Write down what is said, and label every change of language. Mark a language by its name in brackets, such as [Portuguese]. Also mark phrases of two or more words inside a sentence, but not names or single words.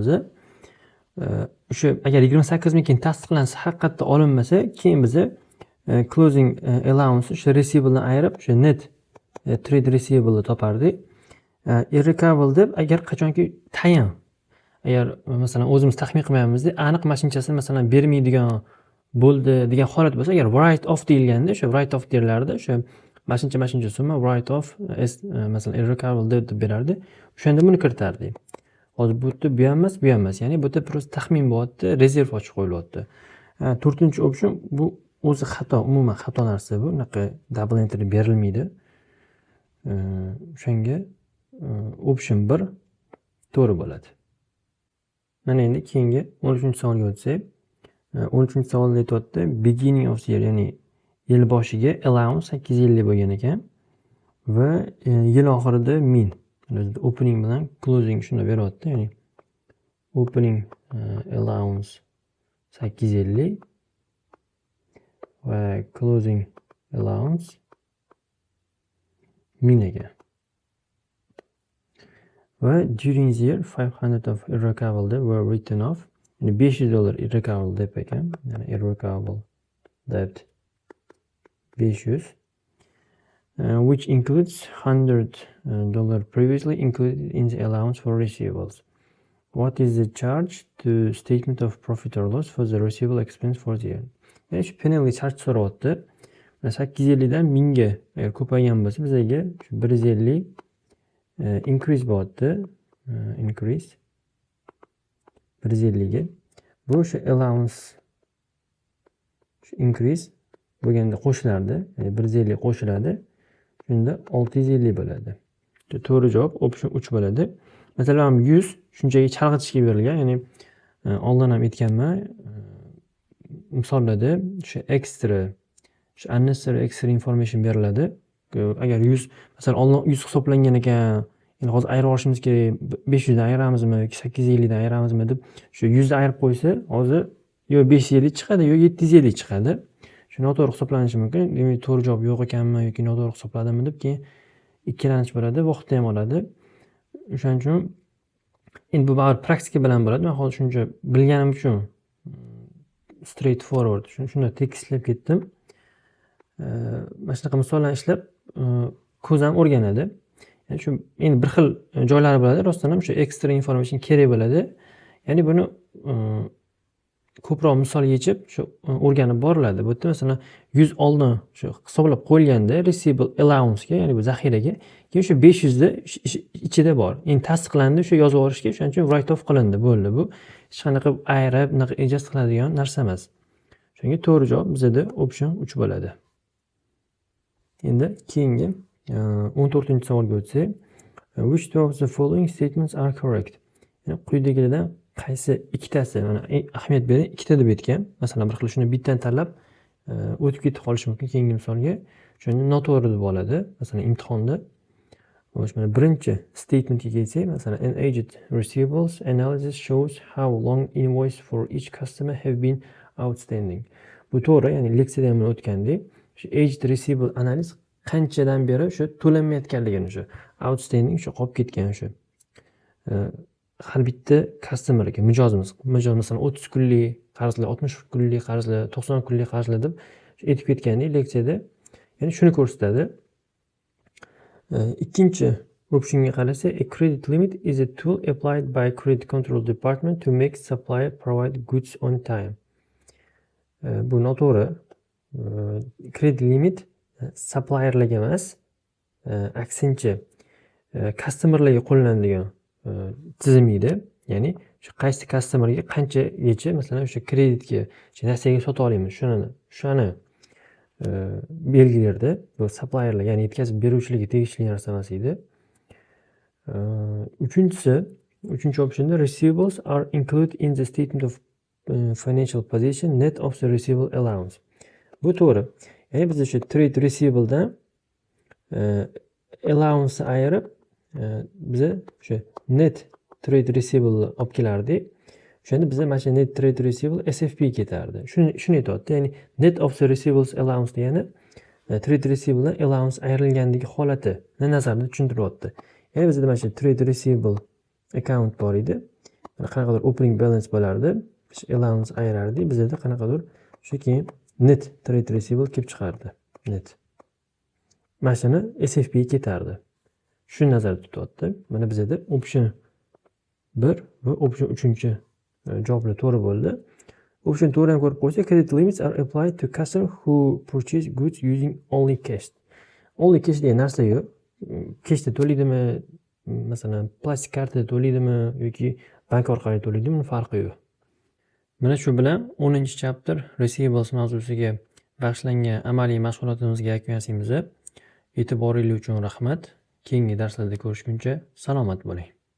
[Uzbek] O'sha agar 28,000 keyin tasdiqlansa, haqiqatda olinmasa, keyin biz [English] closing allowance [Uzbek] o'sha receivable ayirib, o'sha [English] net trade receivable [Uzbek] topardik. Irrecoverable deb agar qachonki tayin, agar masalan o'zimiz taxmin qilmayapmizda, aniq mashinchasini masalan bermaydigan bo'ldi degan holat bo'lsa, agar [English] write off [Uzbek] deyilganda, o'sha [English] write off [Uzbek] derilardi, o'sha mashincha summa [English] write off [Uzbek] masalan irrecoverable deb berardi. O'shanda buni kiritardik. Hozir bu yerda bu ham emas, ya'ni bu yerda prosta taxmin bo'lyapti, rezerv ochib qo'yilyapti. 4-option bu o'zi xato, umuman xato narsa bu. Unaqa [English] double entry [Uzbek] berilmaydi. O'shanga option 1 to'g'ri bo'ladi. Mana endi keyingi 13-savolga o'tsak, 13-savolda aytyapti, [English] beginning of the year, [Uzbek] ya'ni yil boshiga allowance 850 bo'lgan ekan va yil oxirida 1000. Opening bilan closing shuni beryapti, ya'ni [English] opening allowance [Uzbek] 850 va [English] closing allowance [Uzbek] 1000 ekan. [English] Va during the year 500 of irrecoverable debt were written off. [Uzbek] Yani $500 [English] irrecoverable debt [Uzbek] ekan. Yani [English] irrecoverable debt [Uzbek] 500. [English] Which includes $100 previously included in the allowance for receivables. What is the charge to statement of profit or loss for the receivable expense for the year? [Uzbek] Yani shu [English] penalty charge [Uzbek] so'rayapti. 850 dan 1000 ga agar ko'paygan bo'lsa, bizga 150 increase bo'lyapti. Increase 150 ga. Bu shu [English] allowance increase [Uzbek] bo'lganda qo'shilardi. 150 qo'shiladi. Shunda 650 bo'ladi. To'g'ri javob option 3 bo'ladi. Masalan 100 shunchaki chalg'itishga berilgan, ya'ni oldin ham aytganman, misollarda shu extra, shu [English] unnecessary extra information [Uzbek] beriladi. Agar 100 masalan oldin 100 hisoblangan ekan, endi hozir ayirib olishimiz kerak, 500 dan ayiramizmi yoki 850 dan ayiramizmi deb shu 100 dan ayirib qo'ysa, hozir yo 550 chiqadi yo 750 chiqadi. Shu noto'g'ri hisoblanishi mumkin. Demak, to'g'ri javob yo'q ekanmi yoki noto'g'ri hisobladimmi deb keyin ikkilanish bo'ladi, vaqtni ham oladi. O'shaning uchun endi bu baribir praktika bilan bo'ladi. Men hozir shuncha bilganim uchun [English] straight forward [Uzbek] shuni tekislab ketdim. mana shunaqa misollarni ishlab ko'z ham o'rganadi. Ya'ni shu endi bir xil joylari bo'ladi. Rostdan ham shu [English] extra information [Uzbek] kerak bo'ladi. Ya'ni buni ko'proq misol yechib shu o'rganib boriladi. Bu yerda masalan 100 oldin shu hisoblab qo'yilganda [English] receivable allowance [Uzbek] ga, ya'ni bu zaxiraga, keyin shu 500 da ichida bor. Endi tasdiqlandi, shu yozib yuborishga, shuning uchun write off qilindi, bo'ldi. Bu hech qanaqa ayrib, bunaqa adjust qiladigan narsa emas. Shunga to'g'ri javob bizda option 3 bo'ladi. Endi keyingi 14-savolga o'tsak, [English] which two of the following statements are correct? [Uzbek] Ya'ni quyidagilardan qaysi ikkitasi, mana ahamiyat bering, ikkita deb aytgan. Masalan, bir xil shuni bittadan tanlab o'tib ketib qolish mumkin keyingi misolga. Shuni noto'g'ri deb oladi. Masalan, imtihonda mana birinchi statementga kelsak, masalan, [English] an aged receivables analysis shows how long invoice for each customer have been outstanding. [Uzbek] Bu to'g'ri, ya'ni leksiyada ham o'tgandek, shu [English] aged receivable [Uzbek] analiz qanchadan beri shu to'lanmayotganligini, shu outstanding shu qolib ketgan shu. Har bitta customerga mijoz masalan 30 kunlik qarzlar, 60 kunlik qarzlar, 90 kunlik qarzlar deb aytib ketgandek leksiyada, ya'ni shuni ko'rsatadi. Ikkinchi optionga qarasa, [English] a credit limit is a tool applied by credit control department to make supplier provide goods on time. [Uzbek] Bu noto'g'ri. [English] Credit limit [Uzbek] supplierlarga emas, aksincha customerlarga qo'llanadigan tizim edi. Ya'ni shu qaysi customerga qanchagacha masalan o'sha kreditga narsaga sota olamiz, shuni belgilarda bu supplierlar, ya'ni yetkazib beruvchilarga tegishli narsa emas edi. Uchinchi optionda [English] receivables are included in the statement of financial position net of the receivable allowance. [Uzbek] Bu to'g'ri. Ya'ni biz o'sha trade receivabldan allowance ayirib biza o'sha [English] net trade receivable [Uzbek] olib kelardik. O'shanda biza mana shu [English] net trade receivable [Uzbek] SFP ketardi. Shuni aytayapti. Ya'ni [English] net of the receivables allowance [Uzbek] degani [English] trade receivable allowance [Uzbek] ayrilgandagi holatini nazarda tushuntiryapti. Ya'ni bizda mana shu [English] trade receivable account [Uzbek] bor edi. Mana qanaqadir [English] opening balance [Uzbek] bo'lardi. Biz allowance ayirardik. Bizda qanaqadir shu keyin [English] net trade receivable [Uzbek] kelib chiqardi. Net. Mana shuni SFP ketardi. Shuni nazarda tutyapti. Mana bizda option 1 va option 3 javoblar to'g'ri bo'ldi. Option 4 ni ko'rib qo'ysak, [English] credit limits are applied to customer who purchase goods using only cash. Only cash [Uzbek] degan narsa yo'q. Cashda to'laydimi, masalan, plastik kartada to'laydimi yoki bank orqali to'laydimi, farqi yo'q. Mana shu bilan [English] 10-chapter receivables [Uzbek] mavzusiga bag'ishlangan amaliy mashg'ulotimizga yakun yasaymiz. E'tiboringiz uchun rahmat. Keyingi darslarda ko'rishguncha salomat bo'ling.